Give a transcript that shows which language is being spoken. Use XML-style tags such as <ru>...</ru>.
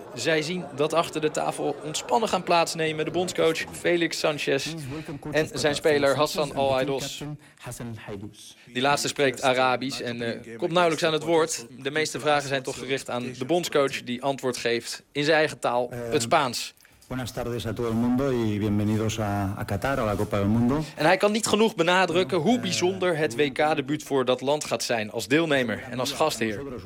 <nl>Zij zien dat achter de tafel ontspannen gaan plaatsnemen de bondscoach Félix Sánchez en zijn speler Hassan Al-Haidos. Die laatste spreekt Arabisch en komt nauwelijks aan het woord. De meeste vragen zijn toch gericht aan de bondscoach die antwoord geeft in zijn eigen taal, het Spaans.</nl> <es>Buenas tardes a todo el mundo y bienvenidos a Qatar, a la Copa del Mundo.</es> <nl>En hij kan niet genoeg benadrukken hoe bijzonder het WK-debuut voor dat land gaat zijn als deelnemer en als gastheer.</nl>